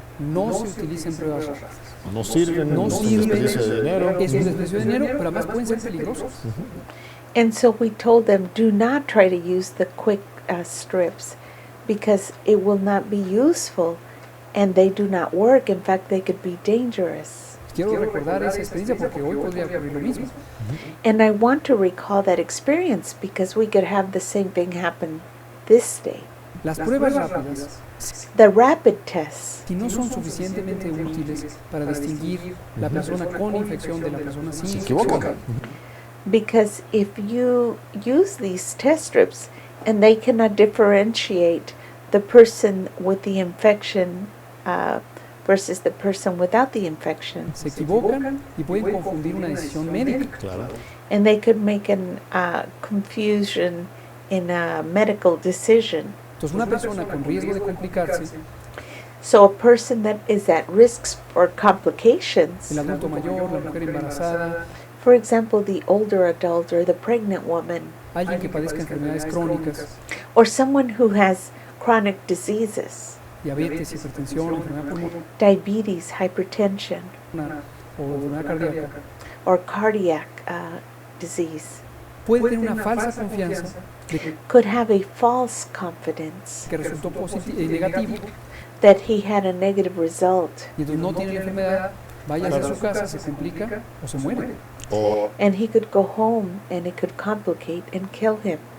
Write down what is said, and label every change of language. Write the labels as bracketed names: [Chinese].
[Spanish] no se utilicen pruebas rápidas. No sirven, No es un sirven, desperdicio de dinero. es un desperdicio de dinero, pero además pueden ser peligrosos. [English] And so we told them, do not try to use the quick strips because it will not be useful and they do not work. In fact, they could be dangerous. [Spanish] Quiero recordar esa experiencia porque hoy podría ocurrir lo mismo. [English] And I want to recall that experience because we could have the same thing happen this day. [Spanish] Las pruebas rápidas, [English] The rapid tests, [Spanish] si no son suficientemente útiles para distinguir la persona con infección de la persona sin Se infección, equivocan. [English] because if you use these test strips and they cannot differentiate the person with the infection versus the person without the infection, [Spanish] se equivocan y pueden confundir una decisión médica. Claro. [English] and they could make an confusion in a medical decision. [Spanish] Entonces, una persona con riesgo de complicarse, [English] So a person that is at risk for complications, [Spanish] el adulto mayor, la mujer embarazada, [English] for example, the older adult or the pregnant woman, [Spanish] alguien que padezca enfermedades crónicas, [English] or someone who has chronic diseases, [Spanish] diabetes, hipertensión, enfermedad pulmonar [English] diabetes, hypertension, [Spanish] o enfermedad cardíaca, [English] or cardiac disease, [Spanish] puede tener una falsa confianza de [English] could have a false confidence [Spanish] que resultó negativo [English] that he had a negative result, [Spanish] y entonces no tiene la enfermedad, vaya a su casa, se complica o se muere. O [English] and he could go home and it could complicate and kill him.